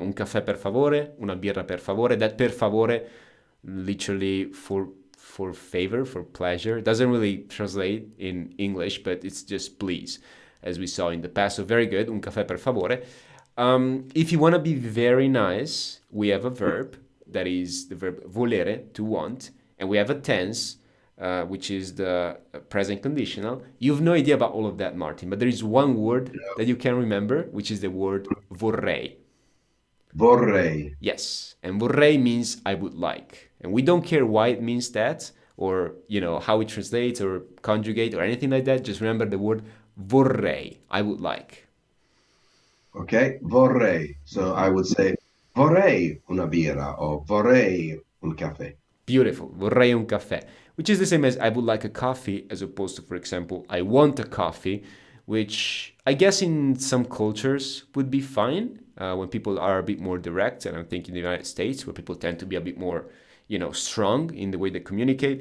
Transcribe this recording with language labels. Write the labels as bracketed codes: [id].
[it] Un caffè per favore, una birra per favore. [en] That [it] per favore, [en] literally for favor, for pleasure, doesn't really translate in English, but it's just please, as we saw in the past. So very good. [it] Un caffè per favore. [en] If you want to be very nice, we have a verb that is the verb volere, to want, and we have a tense, which is the present conditional. You have no idea about all of that, Martin, but there is one word that you can remember, which is the word vorrei. [it] Vorrei. [en] Yes, and vorrei means I would like, and we don't care why it means that, or how it translates or conjugate or anything like that. Just remember the word vorrei, I would like. Okay, vorrei. So I would say [it] vorrei una birra [en] or [it] vorrei un caffè. [en] Beautiful. [it] Vorrei un caffè, [en] which is the same as I would like a coffee, as opposed to, for example, I want a coffee, which I guess in some cultures would be fine when people are a bit more direct. And I'm thinking the United States, where people tend to be a bit more, strong in the way they communicate.